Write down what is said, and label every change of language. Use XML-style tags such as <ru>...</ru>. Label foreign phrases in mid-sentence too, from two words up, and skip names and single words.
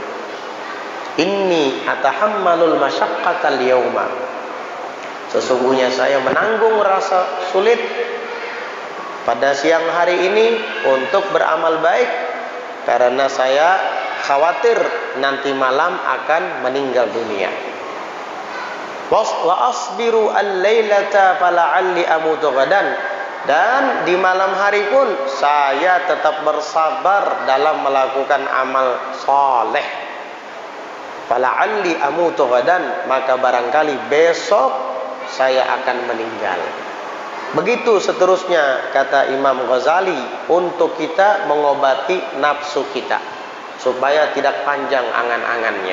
<ar>إني أتحمل المشقة اليوم,</ar> <id>sesungguhnya saya menanggung rasa sulit pada siang hari ini untuk beramal baik, karena saya khawatir nanti malam akan meninggal dunia.</id> <ar>وأصبر الليلة فلعلي أموت غدا,</ar> <id>dan di malam hari pun saya tetap bersabar dalam melakukan amal soleh.</id> <ar>فلعلي أموت غدا,</ar> <id>maka barangkali besok saya akan meninggal. Begitu seterusnya kata Imam Ghazali, untuk kita mengobati nafsu kita supaya tidak panjang angan-angannya.</id>